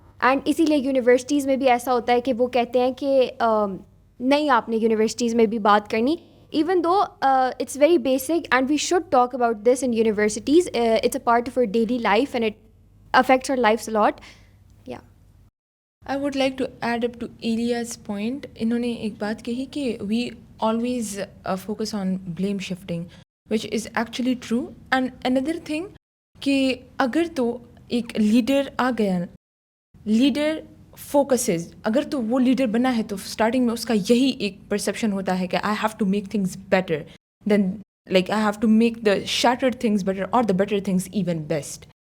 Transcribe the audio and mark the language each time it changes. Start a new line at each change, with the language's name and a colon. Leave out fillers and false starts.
Urdu: And اسی لیے universities میں بھی ایسا ہوتا ہے کہ وہ کہتے ہیں کہ نہیں آپ نے یونیورسٹیز میں بھی بات کرنی,
English: Even though it's very basic and we should talk about this in universities. It's a part of our daily life and it affects our life a lot. I would like to add up to Elia's point.
Urdu: انہوں نے ایک بات کہی کہ
English: we always focus on blame shifting, which is actually true. And another thing
Urdu: کہ اگر تو ایک لیڈر آ گیا, لیڈر فوکسز, اگر تو وہ لیڈر بنا ہے تو اسٹارٹنگ میں اس کا یہی ایک پرسیپشن ہوتا ہے کہ
English: I have to make things better, then like I have to make the shattered things better or the better things even best.